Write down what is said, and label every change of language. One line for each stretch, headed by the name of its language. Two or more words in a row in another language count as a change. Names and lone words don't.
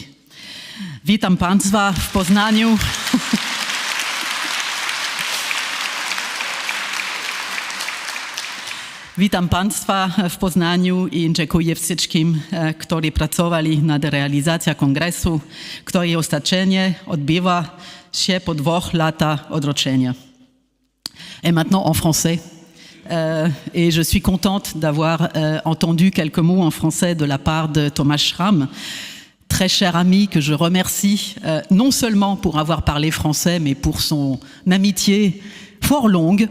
Polish: Witam Państwa w Poznaniu. Witam Państwa w Poznaniu i dziękuję wszystkim, którzy pracowali nad realizacją kongresu, który ostatecznie odbywa się po 2 latach odroczenia.
French: Et maintenant en français. Et je suis contente d'avoir entendu quelques mots en français de la part de Thomas Schramm, très cher ami que je remercie, non seulement pour avoir parlé français, mais pour son amitié fort longue.